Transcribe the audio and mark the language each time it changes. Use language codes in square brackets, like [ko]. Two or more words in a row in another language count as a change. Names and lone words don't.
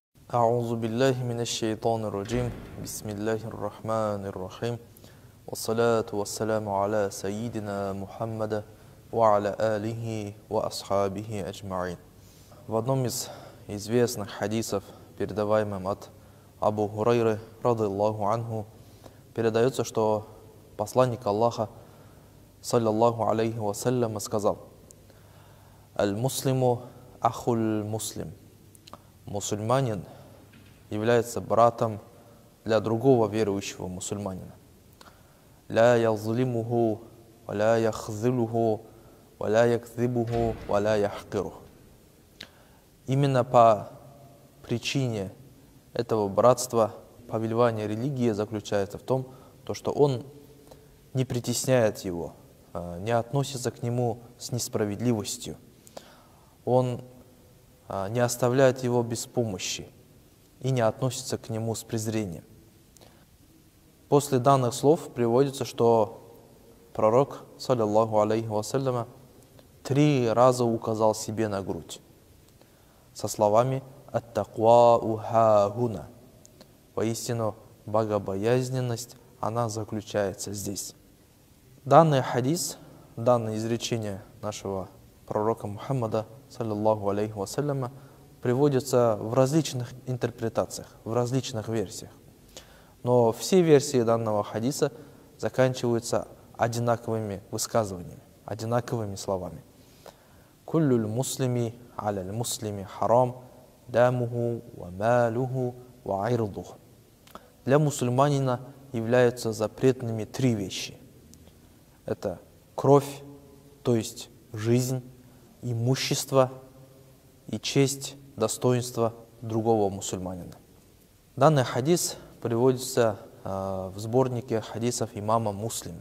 [ar] أعوذ بالله من الشيطان الرجيم بسم الله الرحمن الرحيم والصلاة والسلام على سيدنا Мухаммада وعلى آله وأصحابه أجمعين. [ru] В одном из известных хадисов, передаваемым от Абу Хурайры, [ar] رضي الله عنه, [ru] передается, что посланник Аллаха, [ar] صلى الله عليه وسلم, [ru] сказал: [ar] «المسلم أخو المسلم». [ru] Мусульманин является братом для другого верующего мусульманина. [ar] «لا يظلمه ولا يخذله ولا يكذبه ولا يحقره». [ru] Именно по причине этого братства повелевание религии заключается в том, что он не притесняет его, не относится к нему с несправедливостью, он не оставляет его без помощи и не относится к нему с презрением. После данных слов приводится, что пророк, [ar] صلى الله عليه وسلم, [ru] 3 раза указал себе на грудь со словами [ar] «التقوى هاهنا». [ru] Воистину, богобоязненность, она заключается здесь. Данный хадис, данное изречение нашего пророка Мухаммада, [ar] صلى الله عليه وسلم, [ru] приводится в различных интерпретациях, в различных версиях. Но все версии данного хадиса заканчиваются одинаковыми высказываниями, одинаковыми словами. [ar] «كل المسلم على المسلم حرام دمه وماله وعرضه». [ru] Для мусульманина являются запретными 3 вещи. Это кровь, то есть жизнь, имущество и честь, достоинство другого мусульманина. Данный хадис приводится в сборнике хадисов имама Муслима.